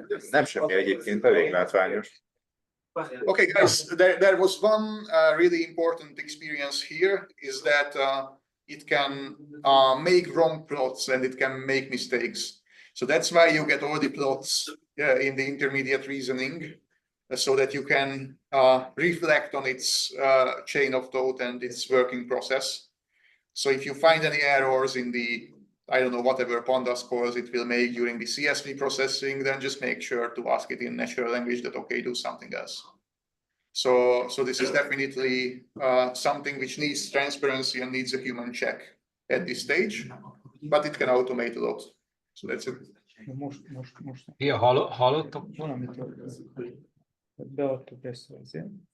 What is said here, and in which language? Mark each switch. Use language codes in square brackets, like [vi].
[hu] Nem semmi egyébként, elég látványos. [en] Okay, guys, there was one really important experience here, is that it can make wrong plots and it can make mistakes. So that's why you get all the plots in the intermediate reasoning, so that you can reflect on its chain of thought and its working process. So if you find any errors in the, I don't know, whatever pandas calls it will make during the CSV processing, then just make sure to ask it in natural language that, okay, do something else. So this is definitely something which needs transparency and needs a human check at this stage, but it can automate a lot. So that's it. [hu] Most. Ja, hallottok? Valamitől beadtuk ezt azért.